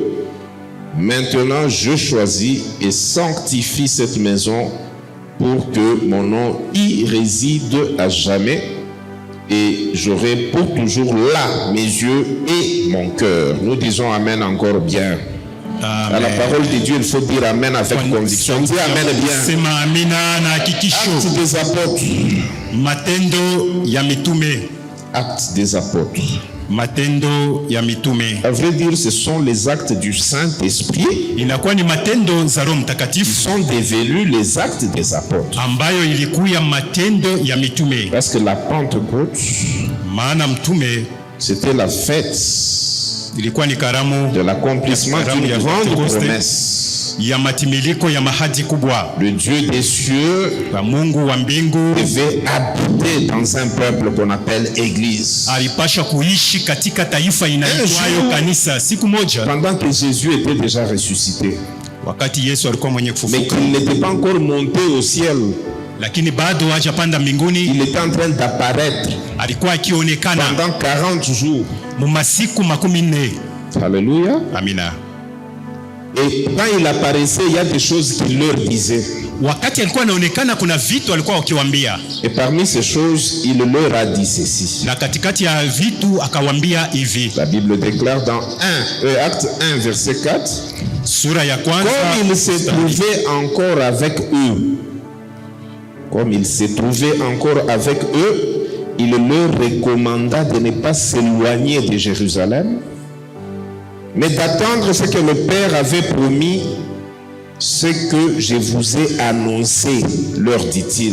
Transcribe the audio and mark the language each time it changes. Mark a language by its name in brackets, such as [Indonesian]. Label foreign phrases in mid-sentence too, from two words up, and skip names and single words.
[French] Maintenant, je choisis et sanctifie cette maison pour que mon nom y réside à jamais, et j'aurai pour toujours là mes yeux et mon cœur. Nous disons Amen encore bien. Amen. À la parole de Dieu, il faut dire Amen avec conviction. Dis Amen bien. [Swahili] Sema amina na hakikisho. [French] Actes des apôtres. [Swahili] Matendo ya mitume. [French] Actes des apôtres. [Swahili] Matendo ya mitume. [French] À vrai dire, ce sont les actes du Saint-Esprit [Swahili] Inakuwa ni matendo za Roho [French] qui [Swahili] Mtakatifu [French] sont devenus les actes des apôtres. [Swahili] ambayo ilikuwa matendo ya mitume. [French] Parce que la Pentecôte, [Swahili] Maana mtume [French] c'était la fête [Swahili] ilikuwa ni karamu [French] de l'accomplissement [Swahili] Karamu [French] d'une [Swahili] ya [French] grande [Swahili] Pentecoste. [French] promesse. [Swahili] ya matimiliko ya mahadi kubwa. [French] Le Dieu des cieux [Swahili] Kwa Mungu wa mbingu [French] devait habiter dans un peuple qu'on appelle Église. [Swahili] alipasha kuishi katika taifa inaitwayo kanisa. Siku moja [French] Pendant que Jésus était déjà ressuscité, [Swahili] wakati Yesu alikuwa mwenye [French] mais [Swahili] kufufuka, [French] qu'il n'était pas encore monté au ciel, [Swahili] lakini bado hajapanda mbinguni, [French] il était en train d'apparaître [Swahili] alikuwa akionekana [French] pendant 40 jours. [Swahili] mu masiku 40. [French] Alléluia. [Swahili] Amina. [French] Et quand il apparaissait, il y a des choses qu'il leur disait. [Swahili] Wakati alikuwa anaonekana kuna vitu alikuwa akiwaambia, [French] Et parmi ces choses, il leur a dit ceci. [Swahili] na katikati ya vitu akawaambia hivi. [French] La Bible déclare dans Acte 1, verset 4, [Swahili] Sura ya kwanza, [French] comme il se trouvait encore avec eux, comme il se trouvait encore avec eux, il leur recommanda de ne pas s'éloigner de Jérusalem, mais d'attendre ce que le Père avait promis ce que je vous ai annoncé, leur dit-il.